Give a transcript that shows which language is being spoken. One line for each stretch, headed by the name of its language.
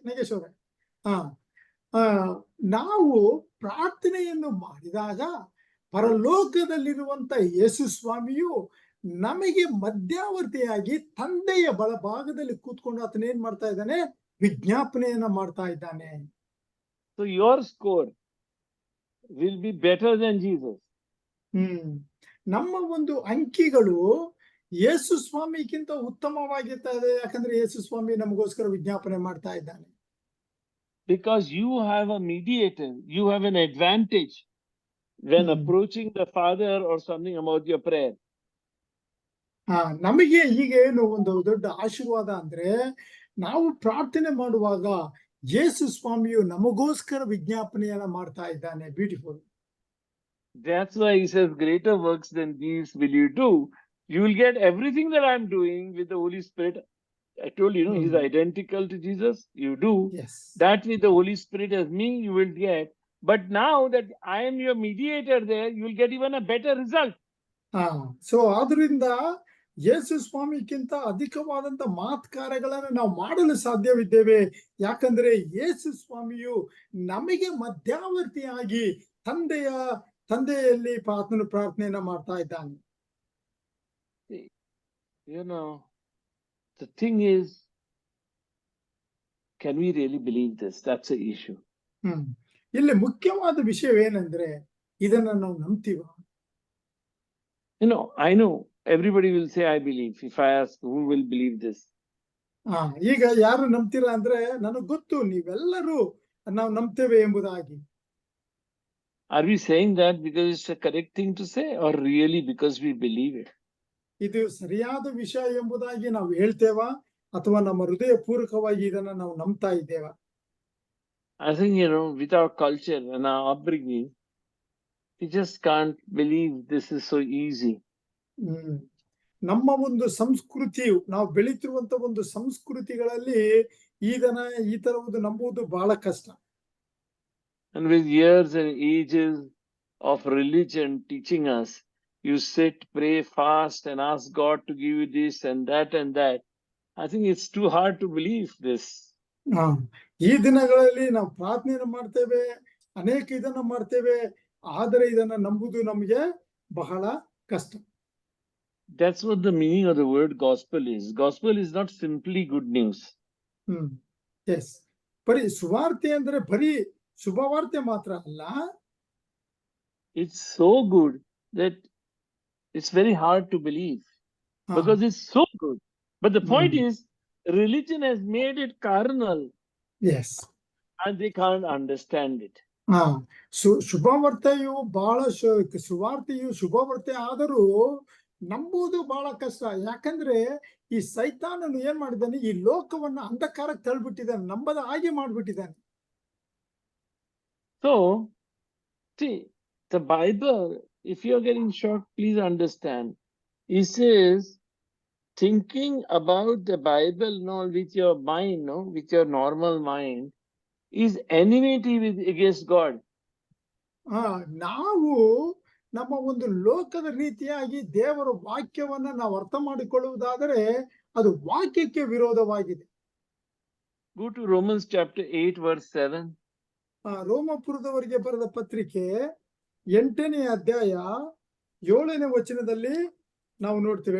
Kannada: ನಾಗೇಶ್ ಅವರೇ, ನಾವು ಪ್ರಾರ್ಥನೆಯನ್ನು ಮಾಡಿದಾಗ ಪರಲೋಕದಲ್ಲಿರುವಂತ ಯೇಸು ಸ್ವಾಮಿಯು ನಮಗೆ ಮಧ್ಯವರ್ತಿಯಾಗಿ ತಂದೆಯ ಬಲಭಾಗದಲ್ಲಿ ಕೂತ್ಕೊಂಡು ಆತನ ಏನ್ ಮಾಡ್ತಾ ಇದ್ದಾನೆ? ವಿಜ್ಞಾಪನೆಯನ್ನ ಮಾಡ್ತಾ ಇದ್ದಾನೆ.
English: So your score will be better than Jesus.
Kannada: ನಮ್ಮ ಒಂದು ಅಂಕಿಗಳು ಯೇಸು ಸ್ವಾಮಿಗಿಂತ ಉತ್ತಮವಾಗಿರ್ತಾ ಇದೆ. ಯಾಕಂದ್ರೆ ಯೇಸು ಸ್ವಾಮಿ ನಮಗೋಸ್ಕರ ವಿಜ್ಞಾಪನೆ ಮಾಡ್ತಾ ಇದ್ದಾನೆ.
English: Because you have a mediator, you have an advantage when approaching the Father or something about your prayer.
Kannada: ನಮಗೆ ಈಗ ಏನು ಒಂದು ದೊಡ್ಡ ಆಶೀರ್ವಾದ ಅಂದ್ರೆ, ನಾವು ಪ್ರಾರ್ಥನೆ ಮಾಡುವಾಗ ಯೇಸು ಸ್ವಾಮಿಯು ನಮಗೋಸ್ಕರ ವಿಜ್ಞಾಪನೆಯನ್ನ ಮಾಡ್ತಾ ಇದ್ದಾನೆ.
English: Beautiful. That's why he says, greater works than these will you do. You will get everything that I'm doing with the Holy Spirit. I told you, he's identical to Jesus. You do that with the Holy Spirit as me, you will get. But now that I am your mediator there, you will get even a better result.
Kannada: So ಆದ್ರಿಂದ ಯೇಸು ಸ್ವಾಮಿಗಿಂತ ಅಧಿಕವಾದಂತ ಕಾರ್ಯಗಳನ್ನು ನಾವು ಮಾಡಲು ಸಾಧ್ಯವಿದ್ದೇವೆ. ಯಾಕಂದ್ರೆ ಯೇಸು ಸ್ವಾಮಿಯು ನಮಗೆ ಮಧ್ಯವರ್ತಿಯಾಗಿ ತಂದೆಯಲ್ಲಿ ಆತನು ಪ್ರಾರ್ಥನೆಯನ್ನ ಮಾಡ್ತಾ ಇದ್ದಾನೆ.
English: You know, the thing is, can we really believe this? That's the issue.
Kannada: ಇಲ್ಲಿ ಮುಖ್ಯವಾದ ವಿಷಯವೇನೆಂದ್ರೆ, ಇದನ್ನ ನಾವು ನಂಬ್ತೀವ?
English: I know everybody will say I believe. If I ask who will believe this,
Kannada: ಈಗ ಯಾರು ನಂಬ್ತೀರಾ ಅಂದ್ರೆ, ನನಗ್ ಗೊತ್ತು ನೀವೆಲ್ಲರೂ ನಾವು ನಂಬ್ತೇವೆ ಎಂಬುದಾಗಿ.
English: Are we saying that because it's a correct thing to say, or really because we believe it?
Kannada: ಇದು ಸರಿಯಾದ ವಿಷಯ ಎಂಬುದಾಗಿ ನಾವು ಹೇಳ್ತೇವಾ, ಅಥವಾ ನಮ್ಮ ಹೃದಯ ಪೂರ್ವಕವಾಗಿ ಇದನ್ನ ನಾವು ನಂಬ್ತಾ ಇದ್ದೇವಾ?
English: I think, with our culture and our upbringing, we just can't believe this is so easy.
Kannada: ನಮ್ಮ ಒಂದು ಸಂಸ್ಕೃತಿಯು, ನಾವು ಬೆಳೀತಿರುವಂತ ಒಂದು ಸಂಸ್ಕೃತಿಗಳಲ್ಲಿ ಈ ತರವುದು ನಂಬುವುದು ಬಹಳ ಕಷ್ಟ.
English: And with years and ages of religion teaching us, you sit, pray, fast, and ask God to give you this and that and that. I think it's too hard to believe this.
Kannada: ಹಾ ಈ ದಿನಗಳಲ್ಲಿ ನಾವು ಪ್ರಾರ್ಥನೆಯನ್ನು ಮಾಡ್ತೇವೆ, ಅನೇಕ ಇದನ್ನ ಮಾಡ್ತೇವೆ, ಆದರೆ ಇದನ್ನ ನಂಬುದು ನಮಗೆ ಬಹಳ ಕಷ್ಟ.
English: That's what the meaning of the word gospel is. Gospel is not simply good news.
Kannada: S, ಬರೀ ಸುವಾರ್ತೆ ಅಂದ್ರೆ ಬರೀ ಶುಭವಾರ್ತೆ ಮಾತ್ರ ಅಲ್ಲ.
English: It's so good that it's very hard to believe because it's so good. But the point is, religion has made it carnal. Yes, And they can't understand it.
Kannada: ಹಾ ಶುಭವಾರ್ತೆಯು ಬಹಳ ಸುವಾರ್ತೆಯು ಶುಭವಾರ್ತೆ ಆದರೂ ನಂಬುವುದು ಬಹಳ ಕಷ್ಟ. ಯಾಕಂದ್ರೆ ಈ ಸೈತಾನನು ಏನ್ ಮಾಡಿದ್ದಾನೆ, ಈ ಲೋಕವನ್ನ ಅಂಧಕಾರಕ್ಕೆ ತಳ್ಳಿಬಿಟ್ಟಿದ್ದಾನೆ, ನಂಬದ ಹಾಗೆ ಮಾಡ್ಬಿಟ್ಟಿದ್ದಾನೆ.
English: So, see, the Bible, if you're getting shocked, please understand. It says, thinking about the Bible, no, with your mind, no, with your normal mind, is enmity against God.
Kannada: ನಾವು ನಮ್ಮ ಒಂದು ಲೋಕದ ರೀತಿಯಾಗಿ ದೇವರ ವಾಕ್ಯವನ್ನ ನಾವು ಅರ್ಥ ಮಾಡಿಕೊಳ್ಳುವುದಾದರೆ ಅದು ವಾಕ್ಯಕ್ಕೆ ವಿರೋಧವಾಗಿದೆ.
English: Go to Romans chapter 8 verse 7.
Kannada: ರೋಮಪುರದವರಿಗೆ ಬರೆದ ಪತ್ರಿಕೆ 8ನೇ ಅಧ್ಯಾಯ 7ನೇ ವಚನದಲ್ಲಿ ನಾವು ನೋಡ್ತೀವಿ.